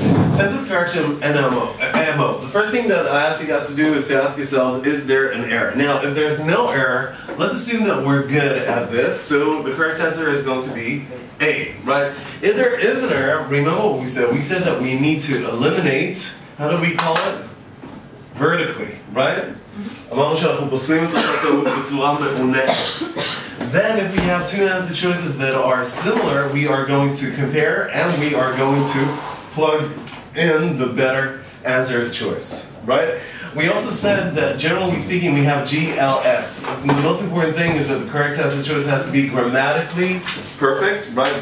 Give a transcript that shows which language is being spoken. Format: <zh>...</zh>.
<en>Sentence correction and MO. The first thing that I ask you guys to do is to ask yourselves, is there an error? Now, if there's no error, let's assume that we're good at this. So the correct answer is going to be A, right? If there is an error, remember what we said? We said that we need to eliminate, how do we call it? Vertically, right?</en> <he>אמרנו שאנחנו פוסלים את הטעות בצורה מעוננת.</he> <en>Then if we have two answer choices that are similar, we are going to compare and we are going to plug in the better answer choice, right? We also said that generally speaking we have GLS. The most important thing is that the correct answer choice has to be grammatically perfect, right?</en>